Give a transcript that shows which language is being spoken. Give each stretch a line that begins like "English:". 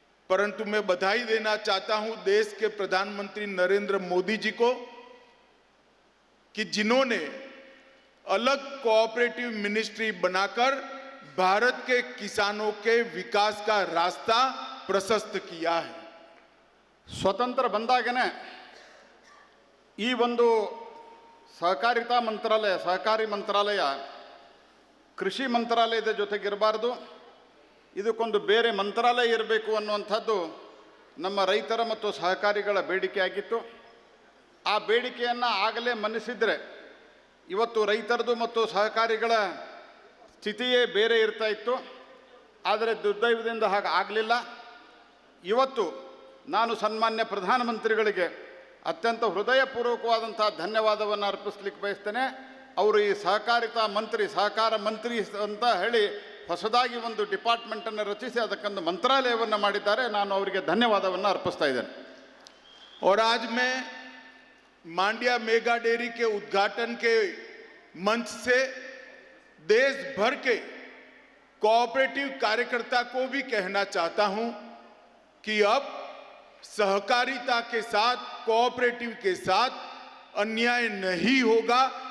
Hindi: परंतु मैं बधाई देना चाहता हूं देश के प्रधानमंत्री नरेंद्र मोदी जी को कि जिन्होंने अलग कोऑपरेटिव मिनिस्ट्री बनाकर भारत के किसानों के विकास का रास्ता प्रशस्त किया है।
Kannada: ಸ್ವತಂತ್ರ ಬಂದಾಗನೇ ಈ ಒಂದು ಸಹಕಾರಿತಾ ಮಂತ್ರಾಲಯ ಸಹಕಾರಿ ಮಂತ್ರಾಲಯ ಕೃಷಿ ಮಂತ್ರಾಲಯದ ಜೊತೆಗಿರಬಾರ್ದು, ಇದಕ್ಕೊಂದು ಬೇರೆ ಮಂತ್ರಾಲಯ ಇರಬೇಕು ಅನ್ನುವಂಥದ್ದು ನಮ್ಮ ರೈತರ ಮತ್ತು ಸಹಕಾರಿಗಳ ಬೇಡಿಕೆಯಾಗಿತ್ತು. ಆ ಬೇಡಿಕೆಯನ್ನು ಆಗಲೇ ಮನ್ನಿಸಿದರೆ ಇವತ್ತು ರೈತರದು ಮತ್ತು ಸಹಕಾರಿಗಳ ಸ್ಥಿತಿಯೇ ಬೇರೆ ಇರ್ತಾ ಇತ್ತು. ಆದರೆ ದುರ್ದೈವದಿಂದ ಹಾಗೆ ಆಗಲಿಲ್ಲ. ಇವತ್ತು ನಾನು ಸನ್ಮಾನ್ಯ ಪ್ರಧಾನಮಂತ್ರಿಗಳಿಗೆ ಅತ್ಯಂತ ಹೃದಯಪೂರ್ವಕವಾದಂಥ ಧನ್ಯವಾದವನ್ನು ಅರ್ಪಿಸ್ಲಿಕ್ಕೆ ಬಯಸ್ತೇನೆ. ಅವರು ಈ ಸಹಕಾರ ಮಂತ್ರಿ ಅಂತ ಹೇಳಿ ಹೊಸದಾಗಿ ಒಂದು ಡಿಪಾರ್ಟ್ಮೆಂಟನ್ನು ರಚಿಸಿ ಅದಕ್ಕೊಂದು ಮಂತ್ರಾಲಯವನ್ನು ಮಾಡಿದ್ದಾರೆ. ನಾನು ಅವರಿಗೆ ಧನ್ಯವಾದವನ್ನು ಅರ್ಪಿಸ್ತಾ ಇದ್ದೇನೆ.
Hindi: और आज मैं मांड्या मेगा डेयरी के उद्घाटन के मंच से देश भर के कोऑपरेटिव कार्यकर्ता को भी कहना चाहता हूं कि अब सहकारिता के साथ कोऑपरेटिव के साथ अन्याय नहीं होगा।